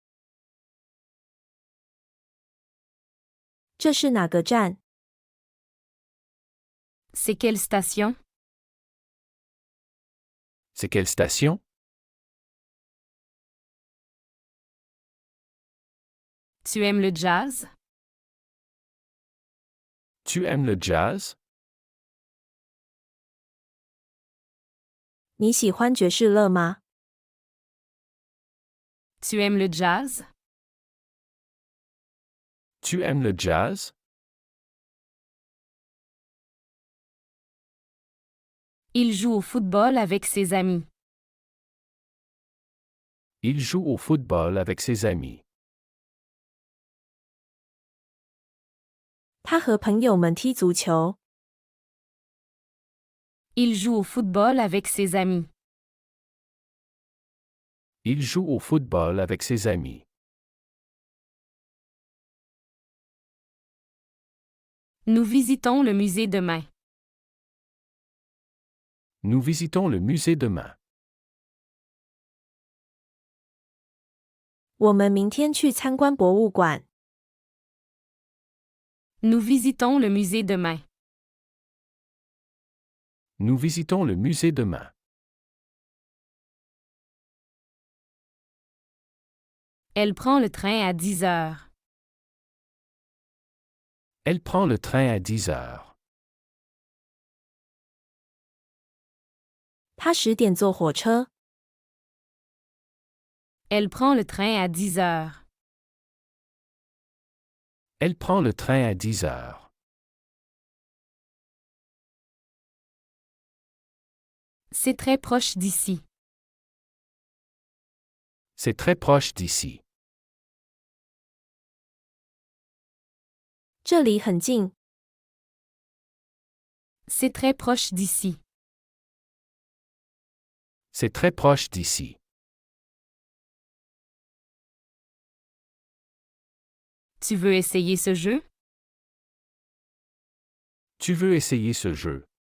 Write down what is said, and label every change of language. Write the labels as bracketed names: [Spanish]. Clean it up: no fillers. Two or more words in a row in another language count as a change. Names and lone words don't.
[Chinese] 这是哪个站？ [French] C'est quelle station? C'est quelle station? Tu aimes le jazz? Tu aimes le jazz? [Chinese] 你喜欢爵士乐吗？ [French] Tu aimes le jazz? Tu aimes le jazz? Il joue au football avec ses amis. Il joue au football avec ses amis. [Chinese] 他和朋友们踢足球。 [French] Il joue au football avec ses amis. Il joue au football avec ses amis. Nous visitons le musée demain. Nous visitons le musée demain. [Chinese] 我们明天去参观博物馆。 [French] Nous visitons le musée demain. Nous visitons le musée demain. Elle prend le train à 10 heures. Elle prend le train à 10 heures. [Chinese] 他10点坐火车。 [French] Elle prend le train à 10 heures. Elle prend le train à 10 heures. C'est très proche d'ici. C'est très proche d'ici. [Chinese] 这里很近。 [French] C'est très proche d'ici. C'est très proche d'ici. Tu veux essayer ce jeu? Tu veux essayer ce jeu?